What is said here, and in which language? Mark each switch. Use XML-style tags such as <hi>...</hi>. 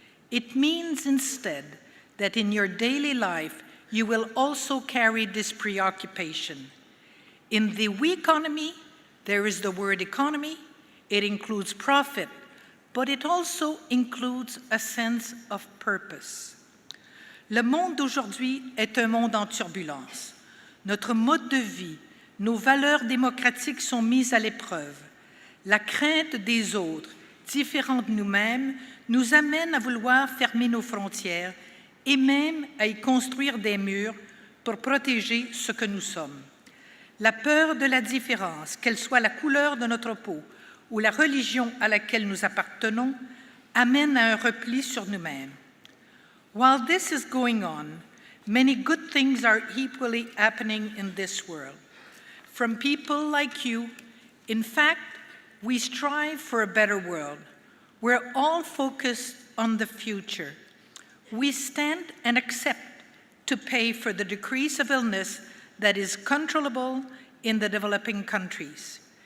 <en>It means instead that in your daily life, you will also carry this preoccupation. In the we economy, there is the word economy. It includes profit, but it also includes a sense of purpose.</en> <fr>Le monde d'aujourd'hui est un monde en turbulence. Notre mode de vie, nos valeurs démocratiques sont mises à l'épreuve. La crainte des autres, différents de nous-mêmes, nous amène à vouloir fermer nos frontières et même à y construire des murs pour protéger ce que nous sommes. La peur de la différence, qu'elle soit la couleur de notre peau ou la religion à laquelle nous appartenons, amène à un repli sur nous-mêmes.</fr> <en>While this is going on, many good things are equally happening in this world. From people like you, in fact, we strive for a better world. We're all focused on the future. We stand and accept to pay for the decrease of illness that is controllable in the developing countries.</en>